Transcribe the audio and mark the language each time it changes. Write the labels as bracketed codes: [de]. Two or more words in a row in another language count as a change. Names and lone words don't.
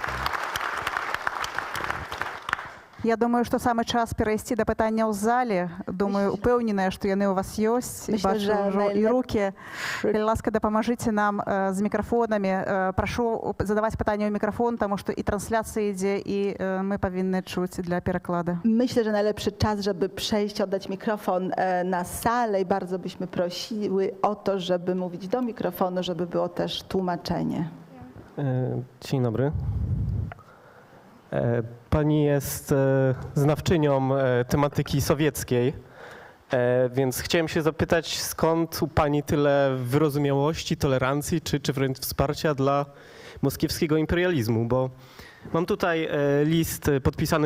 [be] Я думаю, што самы час перайсці да пытання ў зале. думаю, упэўненая, што яны ў вас ёсць, і [pl] Myślę, [be] бачу [pl] że [be] ўжо і [pl] najlepszy- [be] рукі. Калі ласка, дапамажыце нам з мікрафонамі. Прашу задаваць пытанне ў мікрафон, таму што і трансляцыя ідзе, і мы павінны чуць для пераклада. [pl] Myślę, że najlepszy czas, żeby przejść, oddać mikrofon na salę i bardzo byśmy prosiły o to, żeby mówić do mikrofonu, żeby było też tłumaczenie. Dzień dobry. Pani jest znawczynią tematyki sowieckiej, więc chciałem się zapytać, skąd u Pani tyle wyrozumiałości, tolerancji czy wręcz wsparcia dla moskiewskiego imperializmu, bo mam tutaj list podpisany